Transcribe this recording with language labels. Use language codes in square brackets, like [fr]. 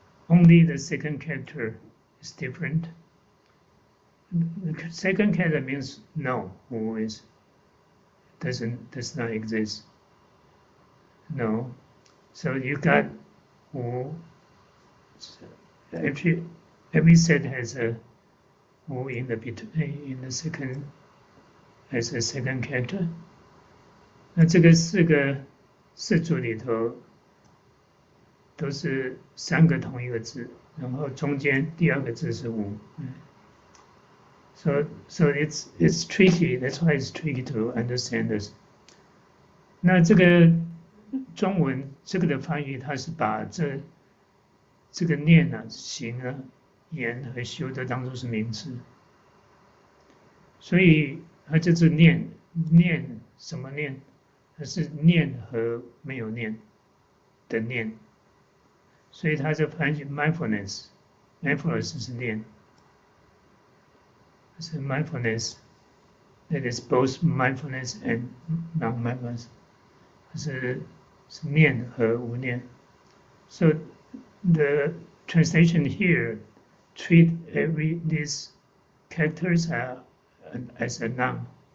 [en] Only the second character is different. The second character means no, who does not exist. No. So you got wu. Every set has a wu in the second as a second character. [zh] 那这个4组里头都是3个同一个字，然后中间第2个字是wu。 [en] So it's tricky. That's why it's tricky to understand this. [zh] 那这个中文这个的翻译，它是把这个念啊、行啊、言和修的当作是名词，所以它就是念什么念？它是念和没有念的念，所以它就翻译 mindfulness。mindfulness 是念。 [en] It's a mindfulness that is both mindfulness and non-mindfulness. [zh] 是念和无念。 [en] So the translation here treat these characters as a noun.